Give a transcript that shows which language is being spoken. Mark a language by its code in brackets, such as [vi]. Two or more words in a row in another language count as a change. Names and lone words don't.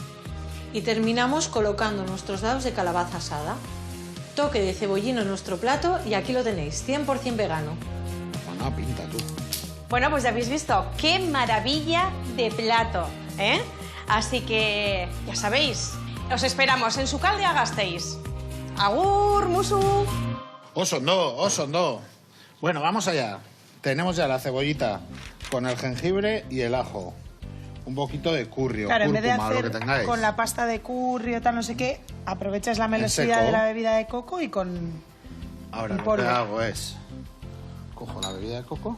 [es] Y terminamos colocando nuestros dados de calabaza asada. Toque de cebollino en nuestro plato y aquí lo tenéis, 100% vegano. Bueno, pinta tú. Bueno, pues ya habéis visto, qué maravilla de plato, ¿eh? Así que, ya sabéis, os esperamos en Sukaldea-Gasteiz. [eu] Agur, musu. Osondo. Bueno, [es] vamos allá. Tenemos ya la cebollita con el jengibre y el ajo. Un poquito de curry o Claro, en vez de cúrcuma, o lo que hacer tengáis. con la pasta de curry o tal, no sé qué, aprovechas la seco. melosidad de la bebida de coco y con... Ahora y lo polvo. que hago es... Cojo la bebida de coco.